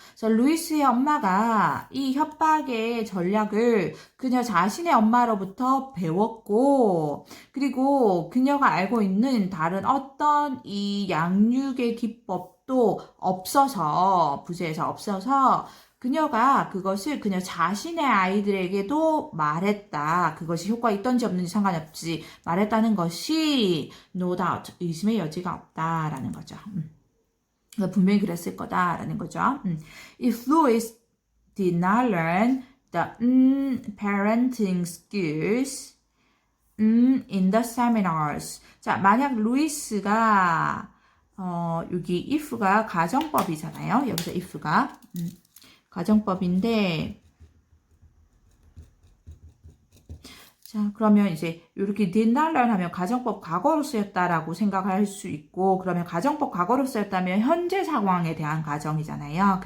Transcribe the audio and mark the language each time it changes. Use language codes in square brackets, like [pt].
[ko] 그래서 루이스의 엄마가 이 협박의 전략을 그녀 자신의 엄마로부터 배웠고, 그리고 그녀가 알고 있는 다른 어떤 이 양육의 기법도 없어서, 부재해서 없어서, 그녀가 그것을 그녀 자신의 아이들에게도 말했다. 그것이 효과 있던지 없는지 상관없이 말했다는 것이 [en] no doubt, [ko] 의심의 여지가 없다라는 거죠. 분명히 그랬을 거다라는 거죠. [en] If Louis did not learn the parenting skills in the seminars. [ko] 자, 만약 루이스가 여기 if가 가정법이잖아요. 여기서 if가 가정법인데, 자, 그러면 이제 이렇게 [en] did not learn [ko] 하면 가정법 과거로 쓰였다라고 생각할 수 있고, 그러면 가정법 과거로 쓰였다면 현재 상황에 대한 가정이잖아요.